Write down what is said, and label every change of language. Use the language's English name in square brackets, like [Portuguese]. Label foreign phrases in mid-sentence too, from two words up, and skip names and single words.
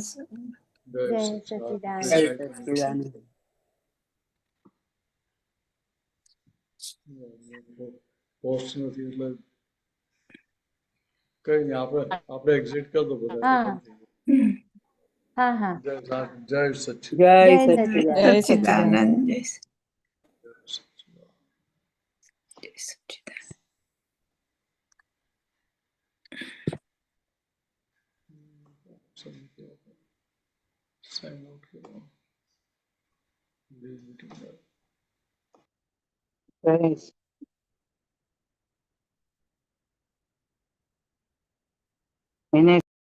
[Gujarati] જય સચ્ચિદાનંદ. જય સચ્ચિદાનંદ. પોસ્ટ નથી એટલે કઈ નહીં, આપણે એક્ઝિટ કરી દો બધા. [Hindi] हाँ हाँ जय जय सच्चिदानंद। जय जय सच्चिदानंद। सच्चिदानंद। जय सच्चिदानंद। [English] sign out [Hindi] करो। जय मैंने